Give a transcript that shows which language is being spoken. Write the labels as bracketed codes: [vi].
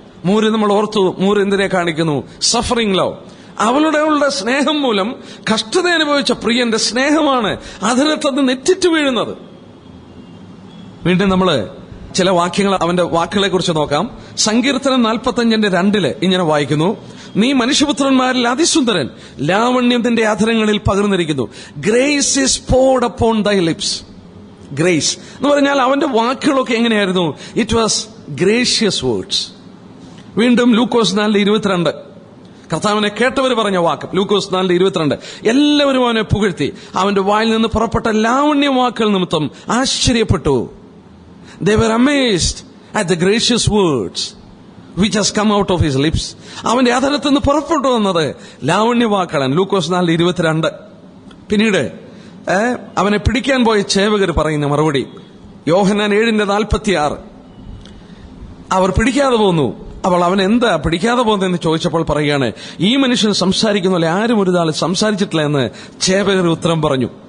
[ml] മൂര് നമ്മൾ ഓർത്തു, മൂര് എന്തിനെ കാണിക്കുന്നു? Suffering love. അവളുടെ സ്നേഹം മൂലം കഷ്ടത അനുഭവിച്ച പ്രിയന്റെ സ്നേഹമാണ് അധരത്തത് നെറ്റിറ്റ് വീഴുന്നത്. വീണ്ടും നമ്മള് ചില വാക്യങ്ങൾ അവന്റെ വാക്കുകളെ കുറിച്ച് നോക്കാം. സങ്കീർത്തനം 45:2 ഇങ്ങനെ വായിക്കുന്നു, നീ മനുഷ്യപുത്രന്മാരിൽ അതിസുന്ദരൻ, ലാവണ്യം നിന്റെ അധരങ്ങളിൽ പകർന്നിരിക്കുന്നു. [en] Grace is poured upon thy lips. [ml] Grace എന്ന് പറഞ്ഞാൽ അവന്റെ വാക്കുകളൊക്കെ എങ്ങനെയായിരുന്നു? [en] It was gracious words. [ml] വീണ്ടും ലൂക്കോസ് 4:22 കർത്താവിനെ കേട്ടവർ പറഞ്ഞ വാക്ക്. ലൂക്കോസ് 4:22 എല്ലാവരും അവനെ പുകഴ്ത്തി. അവന്റെ വായിൽ നിന്ന് പുറപ്പെട്ട ലാവണ്യ വാക്കുകൾ നിമിത്തം ആശ്ചര്യപ്പെട്ടു. [en] They were amazed at the gracious words which has come out of his lips. [ml] അവന്റെ അധരത്തിൽ നിന്ന് പുറപ്പെട്ടു വന്നത് ലാവണ്യ വാക്കുകളാണ്. ലൂക്കോസ് 4:22. പിന്നീട് അവനെ പിടിക്കാൻ പോയ ചേവകർ പറയുന്ന മറുപടി യോഹന്നാൻ 7:46. അവർ പിടിക്കാതെ പോന്നു. അപ്പോൾ അവൻ എന്താ പിടിക്കാതെ പോകുന്നതെന്ന് ചോദിച്ചപ്പോൾ പറയുകയാണ്, ഈ മനുഷ്യൻ സംസാരിക്കുന്ന പോലെ ആരും ഒരു നാൾ സംസാരിച്ചിട്ടില്ല എന്ന് ചേവകർ ഉത്തരം പറഞ്ഞു.